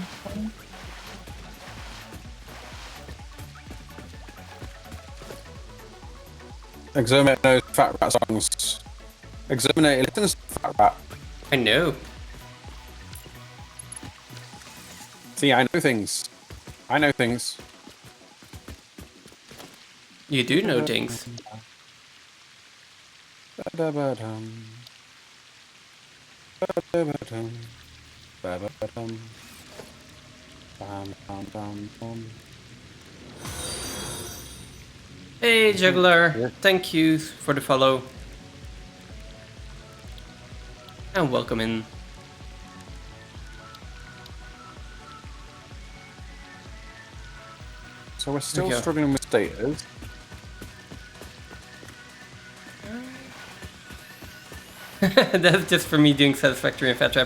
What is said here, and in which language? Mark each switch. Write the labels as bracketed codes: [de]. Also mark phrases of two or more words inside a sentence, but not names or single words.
[en] Exterminate those fat rat songs. Exterminate listens to fat rat. I know. See, I know things. I know things. You do know things. Ba-da-ba-dum. Ba-da-ba-dum. Ba-ba-ba-dum. Bam, bam, bam, bam. Hey, Juggler. Thank you for the follow. And welcome in. So we're still Okay. struggling with status. That's just for me doing Satisfactory and FatRat.